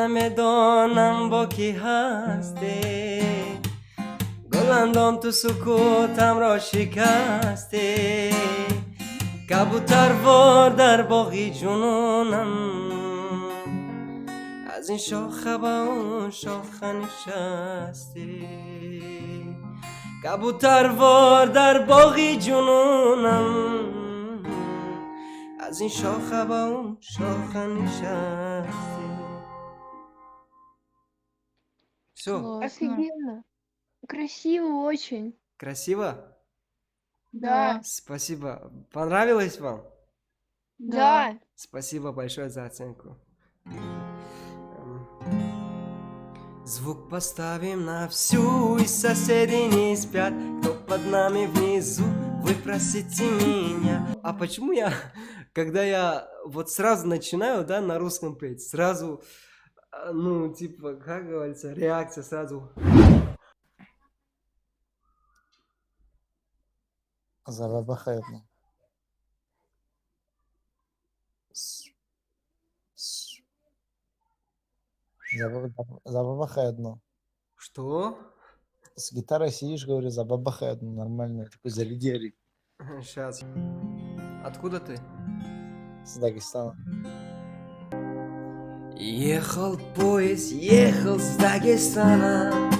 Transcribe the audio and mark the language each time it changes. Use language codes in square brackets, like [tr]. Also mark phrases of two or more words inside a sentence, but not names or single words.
[fa] نمیدانم با کی هستی گلندم تو سکوتم را شکستی کبوتر وار در باغی جنونم از این شاخه با اون شاخه نشستی کبوتر وار در باغی جنونم از این شاخه با اون شاخه نشستی Все, [ru] Классно. Офигенно. Красиво очень. красиво? Да. Спасибо. Понравилось вам? Да. Спасибо большое за оценку. Звук поставим на всю, и соседи не спят. Кто под нами внизу, вы просите меня. А почему я, когда я вот сразу начинаю, да, на русском петь, сразу, ну, типа, как говорится, реакция сразу. زبر بخیر. Забабахай одно. Что? С гитарой сидишь, говорю, забабахай одну нормальную. Такой заряди. Сейчас. Откуда ты? С Дагестана. Ехал поезд, ехал с Дагестана.